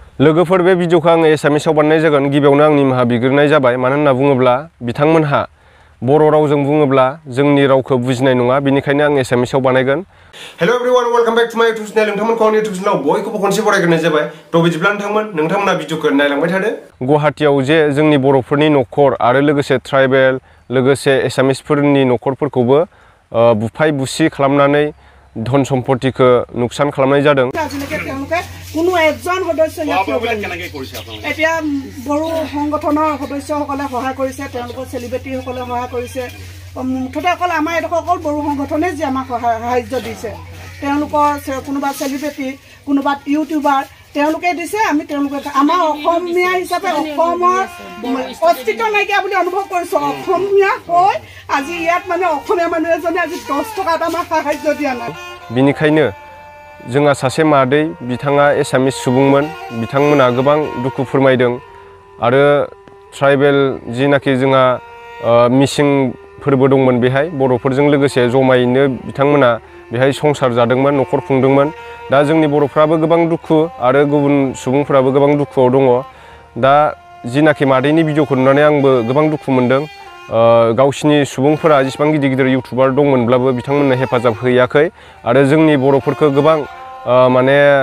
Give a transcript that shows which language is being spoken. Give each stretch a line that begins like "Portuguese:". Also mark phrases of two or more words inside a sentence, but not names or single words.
Bodo: लोगोफोर बे भिडिअखौ आं एसामिसाव बानायनाय जागोन गिबियावनो आं निमाहा बिग्रोनाय जाबाय मानो होनना बुङोब्ला बिथांमोनहा बर' रावजों बुङोब्ला जोंनि रावखौ बुजिनाय नङा बेनिखायनो आं एसामिसाव बानायगोन
English: hello everyone welcome back to my YouTube channel
Bodo: नोंथांमोनखौ आंनि YouTube चैनलाव बयखौबो खनसे बरायग्रोनाय जाबाय थ' बिदिब्ला नोंथांमोना भिडिअखौ नायलांबाय थादो गुवाहाटीयाव जे जोंनि बर'फोरनि न'खर आरो लोगोसे ट्राइबेल लोगोसे एसामिसफोरनि न'खरफोरखौबो बुफाय बुसि खालामनानै धन सम्पत्तिखौ नुकसान खालामनाय जादों
Assamese: কোনো একজন সদস্য এতিয়া বড়ো সংগঠনৰ সদস্যসকলে সহায় কৰিছে তেওঁলোকৰ সেলিব্ৰিটিসকলে সহায় কৰিছে মুঠতে অকল আমাৰ এডোখৰ অকল বড়ো সংগঠনে যে আমাক সাহায্য দিছে তেওঁলোকৰ কোনোবা সেলিব্ৰিটি কোনোবা ইউটিউবাৰ তেওঁলোকে দিছে আমি তেওঁলোকে আমাৰ অসমীয়া হিচাপে অসমৰ অস্তিত্ব নাইকিয়া বুলি অনুভৱ কৰিছো অসমীয়া হৈ আজি ইয়াত মানে অসমীয়া মানুহ এজনে আজি 10 টকা আমাক সাহায্য দিয়া নাই
Bodo: बिनिखायनो जोंहा सासे मादै बिथाङा एसामिस सुबुंमोन बिथांमोना गोबां दुखु फोरमायदों आरो ट्राइबेल जिनाखि जोंहा मिसिं फोरबो दंमोन बेहाय बर'फोरजों लोगोसे जमायैनो बिथांमोना बेहाय संसार जादोंमोन न'खर खुंदोंमोन दा जोंनि बर'फ्राबो गोबां दुखु आरो गुबुन सुबुंफोराबो गोबां दुखुआव दङ दा जिनाखि मादैनि भिडिअखौ नुनानै आंबो गोबां दुखु मोनदों गावसिनि सुबुंफोरा जेसेबां गिदिर गिदिर इउटिउबार दंमोनब्लाबो बिथांमोननो हेफाजाब होयाखै आरो जोंनि बर'फोरखौ गोबां माने